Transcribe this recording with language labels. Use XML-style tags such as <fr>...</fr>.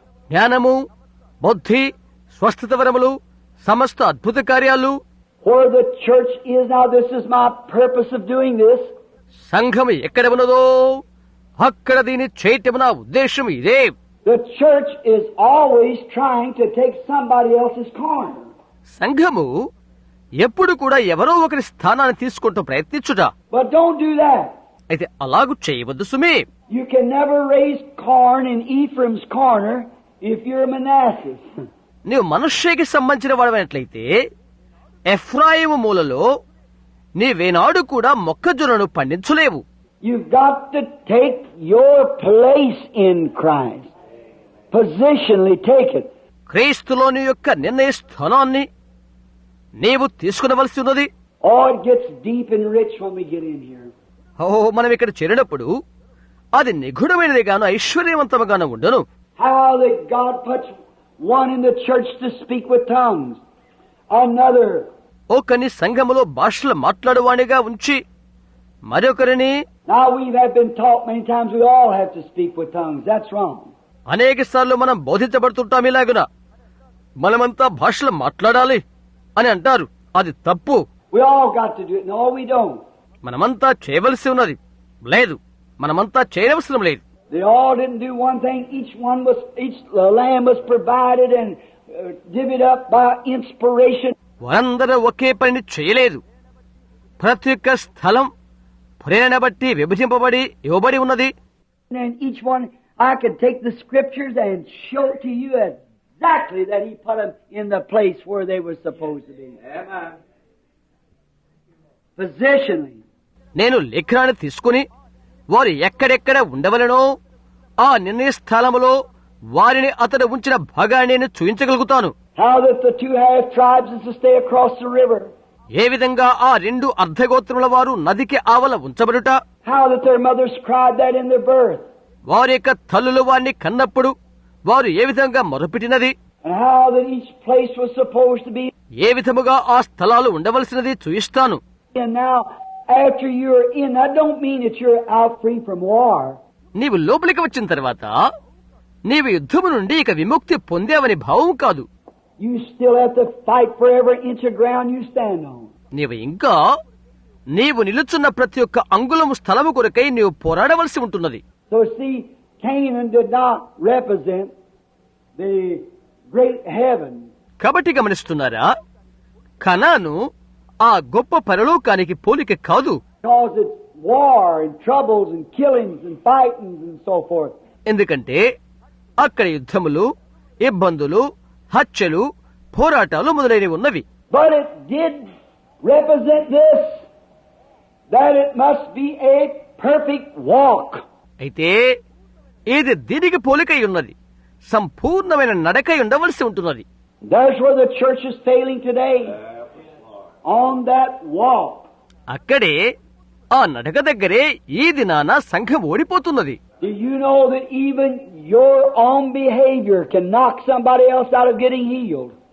<te>జ్ఞానము, బుద్ధి, స్వస్థత వరములు, సమస్త అద్భుత కార్యాలు.</te> <en>Where the church is now, this is my purpose of doing this.</en> <te>సంఘము ఎక్కడ ఉన్నదో అక్కడ దీన్ని చేయటం నా ఉద్దేశం ఇదే.</te> <en>The church is always trying to take somebody else's corner.</en> <te>సంఘము ఎప్పుడు కూడా ఎవరో ఒకరి స్థానాన్ని తీసుకుంటూ ప్రయత్నించుట.</te> <en>But don't do that.</en> <te>అయితే అలాగూ చేయవద్దు సుమే.</te> <en>You can never raise corn in Ephraim's corner if you're Manasseh.</en> <te>నీవు మనష్షేకి సంబంధించిన వాడమైనట్లయితే ఎఫ్రాయిము మూలలో నీవేనాడు కూడా మొక్కజొన్నను పండించలేవు.</te> <en>You've got to take your place in Christ. Positionally take it.</en> <te>క్రీస్తులోని యొక్క నిర్ణయ స్థానాన్ని నీవు తీసుకునవలసి ఉన్నది.</te> <en>Oh, it gets deep and rich when we get in here.</en> <te>మనం ఇక్కడ చేరినప్పుడు అది నిగూఢమైనది గాను ఐశ్వర్యవంతముగాను ఉండను.</te> <en>How that God puts one in the church to speak with tongues, another.</en> <te>ఒకని సంఘములో భాషలు మాట్లాడువానిగా ఉంచి మరొకరిని.</te> <en>Now we have been taught many times we all have to speak with tongues. That's wrong.</en> <te>అనేక సార్లు మనం బోధించబడుతుంటాం ఇలాగున మనమంతా భాషలు మాట్లాడాలి అని అంటారు. అది తప్పు.</te> <en>We all got to do it. No, we don't.</en> <te>మనమంతా చేయవలసి ఉన్నది లేదు, మనమంతా చేయవలసిన లేదు.</te> <en>They all didn't do one thing. Each lamb was provided and divvied up by inspiration.</en> <te>వారందరూ ఒకే పనిని చేయలేదు. ప్రతి ఒక్క స్థలం ప్రేరణ బట్టి విభజింపబడి ఇవ్వబడి ఉన్నది.</te> <en>And each one, I could take the scriptures and show to you exactly that He put them in the place where they were supposed to be. Amen. Positionally.</en> <te>నేను లేఖనాన్ని తీసుకుని వారు ఎక్కడెక్కడ ఉండవలనో ఆ నిర్ణయ స్థలములో వారిని అతడు ఉంచిన భాగాన్ని నేను చూపించగలుగుతాను.</te> <en>How that the 2/2 tribes is to stay across the river.</en> <te>ఏ విధంగా ఆ 2 అర్ధగోత్రముల వారు నదికి ఆవల ఉంచబడుట.</te> <en>How that their mothers cried that in their birth.</en> <te>వారి యొక్క తల్లులు వారిని కన్నప్పుడు వారు ఏ విధంగా మొరపెట్టినది.</te> <en>And how that each place was supposed to be.</en> <te>ఏ విధముగా ఆ స్థలాలు ఉండవలసినది చూయిస్తాను.</te> <en>And now, after you're in, that don't mean that you're out free from war.</en> <te>నీవు లోపలికి వచ్చిన తర్వాత నీవు యుద్ధము నుండి ఇక విముక్తి పొందావని భావం కాదు.</te> <en>You still have to fight for every inch of ground you stand on.</en> <te>నీవు ఇంకా నీవు నిలుచున్న ప్రతి ఒక్క అంగుళము స్థలము కొరకై నీవు పోరాడవలసి ఉంటున్నది.</te> <en>So see, Canaan did not represent the great heaven.</en> <te>కాబట్టి గమనిస్తున్నారా, కనాను ఆ గొప్ప పరలోకానికి పోలిక కాదు.</te> <en>Because it's war and troubles and killings and fightings and so forth.</en> <te>ఎందుకంటే అక్కడ యుద్ధములు, ఇబ్బందులు, హత్యలు, పోరాటాలు మొదలైనవి ఉన్నవి.</te> <en>But it did represent this, that it must be a perfect walk.</en> <te>అయితే ఇది దీనికి పోలికై ఉన్నది, సంపూర్ణమైన నడకై ఉండవలసి ఉంటున్నది.</te> <en>That's where the church is failing today. On that walk.</en> <te>అక్కడే ఆ నడక దగ్గరే ఈ దినాన సంఘం ఓడిపోతున్నది.</te> <en>Do you know that even your own behavior can knock somebody else out of getting healed?</en>